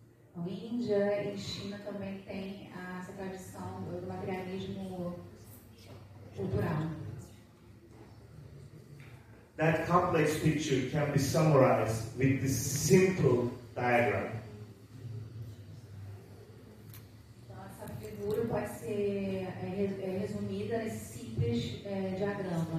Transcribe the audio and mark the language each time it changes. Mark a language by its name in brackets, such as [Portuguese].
[Portuguese] Então, Índia e China também tem essa tradição do materialismo cultural. [English] That complex picture can be summarized with this simple diagram. [Portuguese] Então, essa figura pode ser resumida nesse simples diagrama.